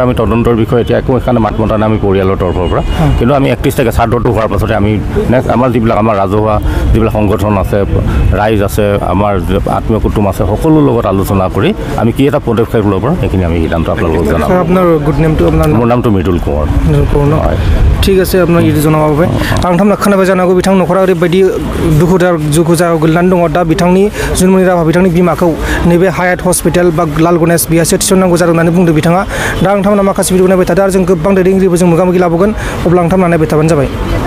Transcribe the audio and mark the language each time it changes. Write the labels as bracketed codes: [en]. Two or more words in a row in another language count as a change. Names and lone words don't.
[as] আমি তদন্তৰ বিষয়ে এতিয়া একো সেইকাৰণে মাত মতা নাই আমি পৰিয়ালৰ তৰফৰ পৰা। কিন্তু আমি 31 তাৰিখে শ্ৰাদ্ধটো হোৱাৰ পাছতে আমি নেক্সট আমাৰ যিবিলাক আমাৰ ৰাজহুৱা যিবিলাক সংগঠন আছে, ৰাইজ আছে, আমাৰ আত্মীয় কুটুম আছে, সকলোৰ লগত আলোচনা কৰি আমি কি এটা পদক্ষেপ ল'ব পাৰোঁ সেইখিনি আমি সিদ্ধান্ত আপোনালোকক জনাম। আপোনাৰ [en] good name? [as] মোৰ নামটো মৃদুল কোঁৱৰ। ঠিক আছে, আপোনাক এইটো জনাব বাবে। [brx] आं नोंथांमोना खोनाबाय जानो हागौ बिथांनि न'खरा ओरैबायदि दुखु जाहाव गोलैनानै दङ। दा बिथांनि जुनमनि राभा बिथांनि बिमाखौ नैबे हायात हस्पिटाल बा लाल गणेश बेहायसो थिसननांगौ जादों होननानै बुंदों बिथाङा। दा नोंथांमोना माखासे भिडिअ नायबाय थादों आरो जों गोबां दैदेनगिरिबो जों मोगा मोगि लाबोगोन। अब्ला नोंथांमोना नायबाय थाबानो जाबाय।